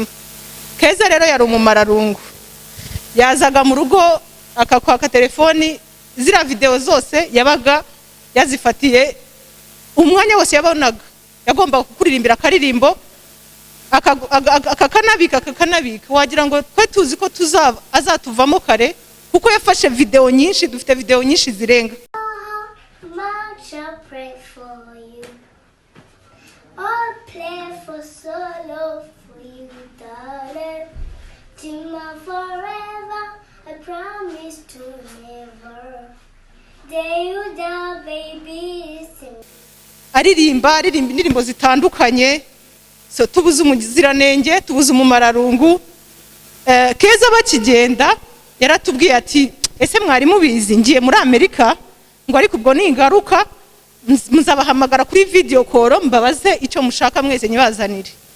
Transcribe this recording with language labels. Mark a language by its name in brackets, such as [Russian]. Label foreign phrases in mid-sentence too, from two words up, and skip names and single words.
[Rundi] Keza rero yari umumararungu, yazaga mu rugo akakwaka telefoni zira video zose yabaga yazifatiye. Umwanya wose yabonaga yagomba kuririmbira akaririmbo, akakanabika wagira ngo twe tuzi ko azatuvamo kare, kuko yafashe video nyinshi. Dufite video nyinshi zirenga. [English] Much I pray for you. I'll play for solo for you, darling. Till my forever, I promise to never. Day you down, baby. [Rundi] Aririmba indirimbo zitandukanye. So tubuze umuziranenge, tubuze umumararungu. Keza bakigenda yaratubwiye ati, ese mwari mubizi ngiye muri Amerika, ngo ariko ubwo ningaruka muzabahamagara kuri [English] video call [Rundi] mbabaze icyo mushaka mwese nyibazanire.